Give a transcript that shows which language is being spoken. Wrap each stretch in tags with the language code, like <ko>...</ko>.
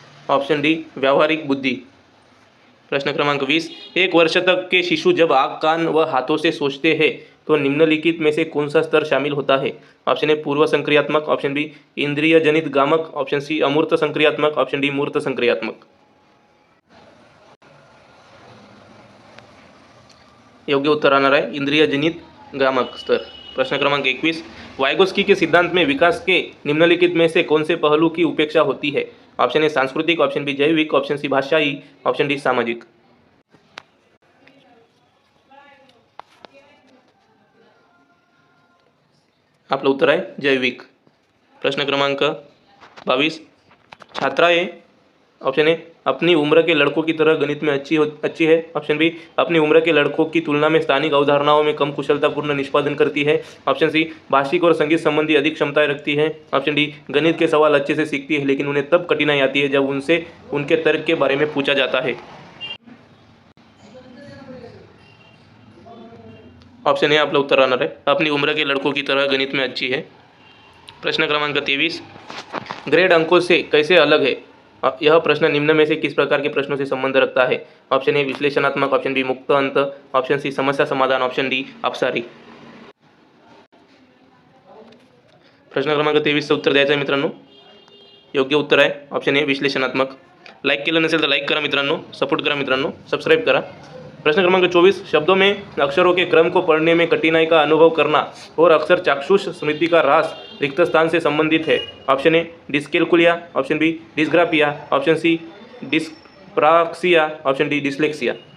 <hi>Option D व्यावहारिक बुद्धि। प्रश्न क्रमांक 20, एक वर्ष तक के शिशु जब आँख, कान व हाथों से सोचते हैं तो निम्नलिखित में से कौन सा स्तर शामिल होता है? ऑप्शन ए पूर्व संक्रियात्मक, ऑप्शन बी इंद्रिय जनित गामक, ऑप्शन सी अमूर्त संक्रियात्मक, ऑप्शन डी मूर्त संक्रियात्मक।</hi> <mr>योग्य उत्तर राहणार आहे इंद्रिय जनित गामक स्तर।</mr> <hi>प्रश्न क्रमांक 21, वाइगोस्की के सिद्धांत में विकास के निम्नलिखित में से कौन से पहलू की उपेक्षा होती है? ऑप्शन ए सांस्कृतिक, ऑप्शन बी जैविक, ऑप्शन सी भाषाई, ऑप्शन डी सामाजिक।</hi> <mr>आपलं उत्तर आहे</mr> <hi>जैविक। प्रश्न क्रमांक 22, छात्राएं, ऑप्शन ए अपनी उम्र के लड़कों की तरह गणित में अच्छी है, ऑप्शन बी अपनी उम्र के लड़कों की तुलना में स्थानिक अवधारणाओं में कम कुशलतापूर्ण निष्पादन करती है, ऑप्शन सी भाषिक और संगीत संबंधी अधिक क्षमताएं रखती है, ऑप्शन डी गणित के सवाल अच्छे से सीखती है लेकिन उन्हें तब कठिनाई आती है जब उनसे उनके तर्क के बारे में पूछा जाता है। ऑप्शन ए</hi> <mr>आपलं उत्तर राहणार आहे</mr> <hi>अपनी उम्र के लड़कों की तरह गणित में अच्छी है। प्रश्न क्रमांक 23, ग्रेड अंकों से कैसे अलग है? यह प्रश्न निम्न में से किस प्रकार के प्रश्नों से संबंध रखता है? ऑप्शन ए विश्लेषणात्मक, ऑप्शन बी मुक्त अंत, ऑप्शन सी समस्या समाधान, ऑप्शन डी अपसारी।</hi> <mr>प्रश्न क्रमांक 23 उत्तर द्यायचं आहे मित्रांनो। योग्य उत्तर आहे ऑप्शन ए विश्लेषणात्मक। लाईक केलं नसेल तर लाईक करा मित्रांनो, सपोर्ट करा मित्रांनो, सबस्क्राईब करा।</mr> <hi>प्रश्न क्रमांक 24, शब्दों में अक्षरों के क्रम को पढ़ने में कठिनाई का अनुभव करना और अक्सर चाक्षुष स्मृति का ह्रास रिक्त स्थान से संबंधित है। Option A dyscalculia, option B dysgraphia, option C डिस्प्राक्सिया, option D dyslexia.</hi>